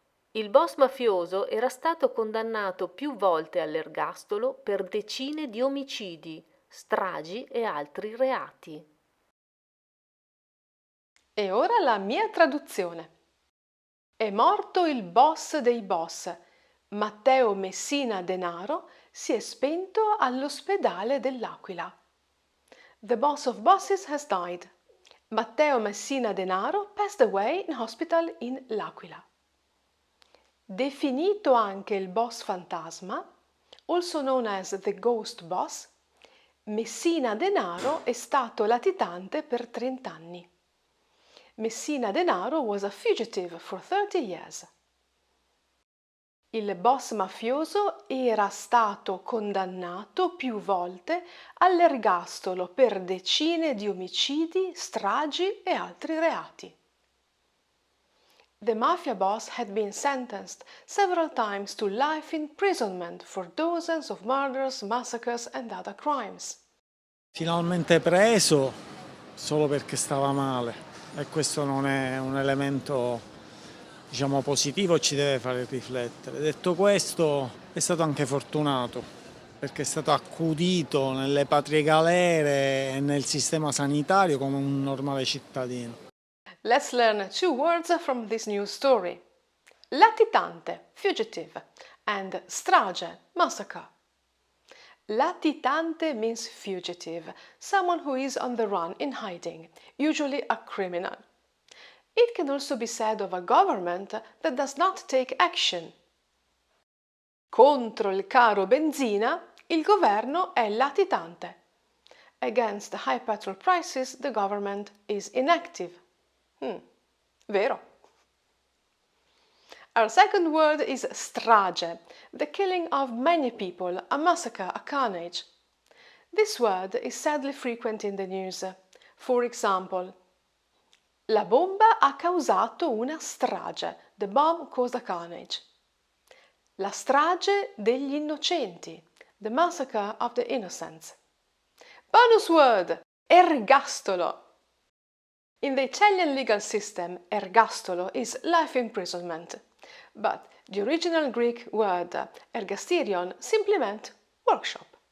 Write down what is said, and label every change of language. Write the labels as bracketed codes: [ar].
[it] Il boss mafioso era stato condannato più volte all'ergastolo per decine di omicidi, stragi e altri reati. E ora la mia traduzione. È morto il boss dei boss. Matteo Messina Denaro si è spento all'ospedale dell'Aquila. [en] The boss of bosses has died. Matteo Messina Denaro passed away in hospital in L'Aquila. [it] Definito anche il boss fantasma, [en] also known as the ghost boss, [it] Messina Denaro è stato latitante per 30 anni. [en] Messina Denaro was a fugitive for 30 years. [it] Il boss mafioso era stato condannato più volte all'ergastolo per decine di omicidi, stragi e altri reati. [en] The mafia boss had been sentenced several times to life imprisonment for dozens of murders, massacres and other crimes. [it] Finalmente preso solo perché stava male e questo non è un elemento, diciamo, positivo, ci deve fare riflettere. Detto questo, è stato anche fortunato perché è stato accudito nelle patrie galere e nel sistema sanitario come un normale cittadino. [en] Let's learn two words from this news story. Latitante, fugitive, and strage, massacre. Latitante means fugitive, someone who is on the run, in hiding, usually a criminal. It can also be said of a government that does not take action. [it] Contro il caro benzina, il governo è latitante. [en] Against the high petrol prices, the government is inactive. [it] Vero. [en] Our second word is strage, the killing of many people, a massacre, a carnage. This word is sadly frequent in the news. For example, [it] la bomba ha causato una strage. [en] The bomb caused a carnage. [it] La strage degli innocenti. [en] The massacre of the innocents. Bonus word, ergastolo. In the Italian legal system, ergastolo is life imprisonment, but the original Greek word ergasterion simply meant workshop.